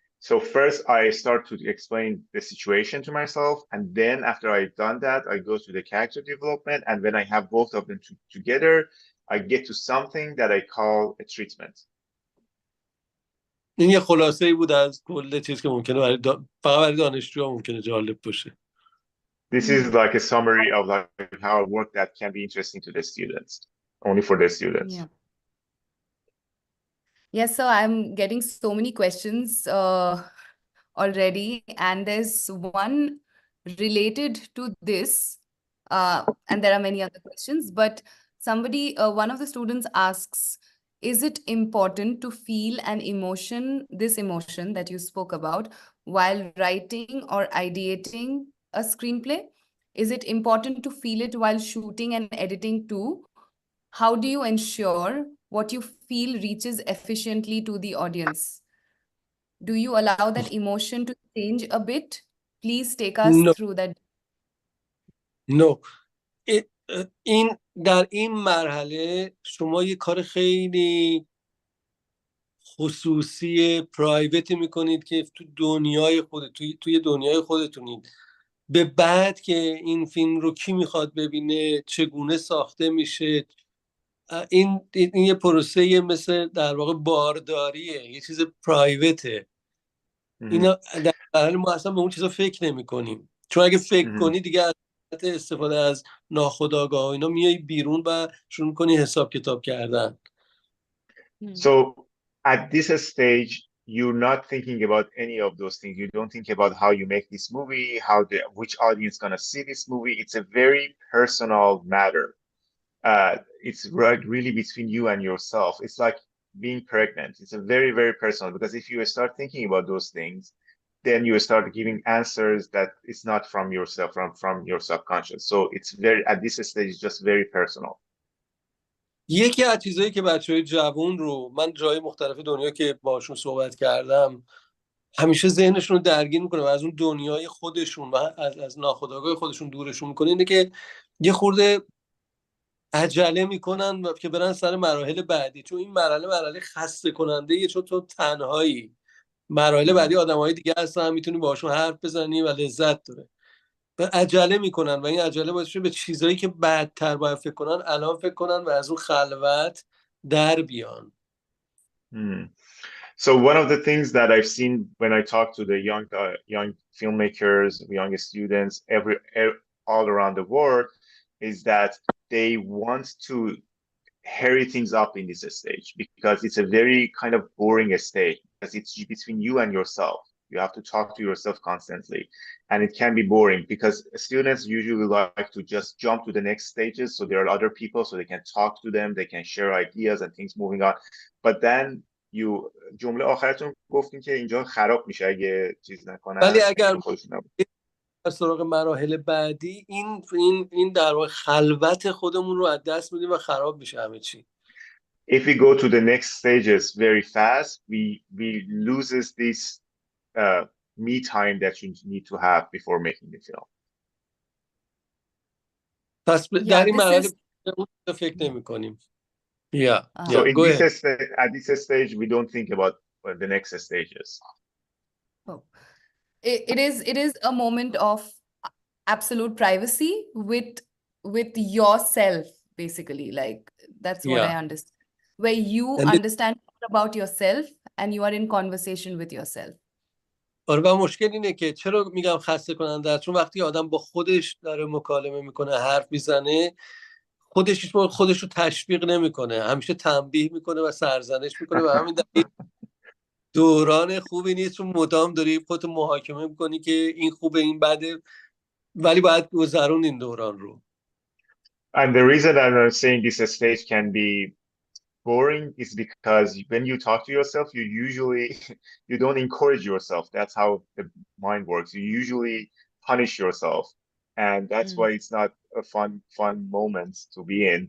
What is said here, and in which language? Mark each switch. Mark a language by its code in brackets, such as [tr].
[en] So first I start to explain the situation to myself, and then after I've done that, I go to the character development, and when I have both of them together, I get to something that I call a treatment. [fa] این یه خلاصه‌ای بود از کل چیز که ممکنه فقط برای دانشجوها ممکنه جالب باشه. [en] This is like a summary of like how I work that can be interesting to the students, only for the students. Yeah. Yes, so I'm getting so many questions already, and there's one related to this, and there are many other questions, but somebody, one of the students asks, is it important to feel an emotion, this emotion that you spoke about, while writing or ideating a screenplay? Is it important to feel it while shooting and editing too? How do you ensure what you feel reaches efficiently to the audience? Do you allow that emotion to change a bit? Please take us through that. No. [fa] این در این مرحله شما یه کار خیلی خصوصی پرایوتی میکنید که تو دنیای توی دنیای خودتونید. به بعد که این فیلم رو کی میخواد ببینه، چگونه ساخته میشه، این یه پروسه مثل در واقع بارداریه، یه چیز پرایوته. اینا در حال ما اصلا به اون چیزا فکر نمی کنیم، چون اگه فکر کنی دیگه از استفاده از ناخودآگاه اینا میای بیرون و شروع میکنی حساب کتاب کردن. [en] So at this stage, you're not thinking about any of those things. You don't think about how you make this movie, which audience is gonna see this movie. It's a very personal matter. It's really between you and yourself. It's like being pregnant. It's a very, very personal, because if you start thinking about those things, then you start giving answers that it's not from yourself, from your subconscious. So it's at this stage, it's just very personal. [fa] یکی از چیزایی که بچهای جوان رو من جای مختلف دنیا که باشون صحبت کردم همیشه ذهنشون رو درگیر میکنه و از اون دنیای خودشون و از ناخودآگاه خودشون دورشون میکنه، اینه که یه خورده عجله میکنن که برن سر مراحل بعدی، چون این مرحله خسته کننده یه، چون تو تنهایی. مراحل بعدی آدمای دیگه هستن، میتونی باشون حرف بزنی و لذت داره. و عجله میکنن و این عجله باعث به چیزایی که بعدتر باید فکر کنن الان فکر کنن و از اون خلوت در بیان. [en] So one of the things that I've seen when I talk to the young filmmakers, young students, all around the world, is that they want to hurry things up in this stage, because it's a very kind of boring stage, because it's between you and yourself. You have to talk to yourself constantly, and it can be boring because students usually like to just jump to the next stages, so there are other people, so they can talk to them, they can share ideas and things moving on. But then [fa] جمله آخرتون گفتین که اینجا خراب میشه اگه چیز نکنن. ولی اگر سراغ مراحل بعدی این در واقع خلوت خودمون رو از دست میدیم و خراب میشه همه چی. [en] If we go to the next stages very fast, we loses this me time that you need to have before making the film. [fa] پس در این مرحله فکر نمی‌کنیم. [en] So at this stage, we don't think about the next stages. Oh. It is a moment of absolute privacy with yourself, basically. Like that's what I understand. where you And understand more about yourself and you are in conversation with yourself. [fa] آره و مشکل اینه که چرا میگم خسته کننده است، چون وقتی آدم با خودش داره مکالمه میکنه، حرف میزنه، خودش رو تشویق نمیکنه، همیشه تنبیه میکنه و سرزنش میکنه و همین دلیل دوران خوبی نیست، چون مدام داری خودت محاکمه میکنی که این خوبه این بده، ولی باید گذرون این دوران رو. [en] And the reason I'm saying this stage can be boring is because when you talk to yourself, you usually you don't encourage yourself. That's how the mind works. You usually punish yourself, and that's why it's not a fun moment to be in.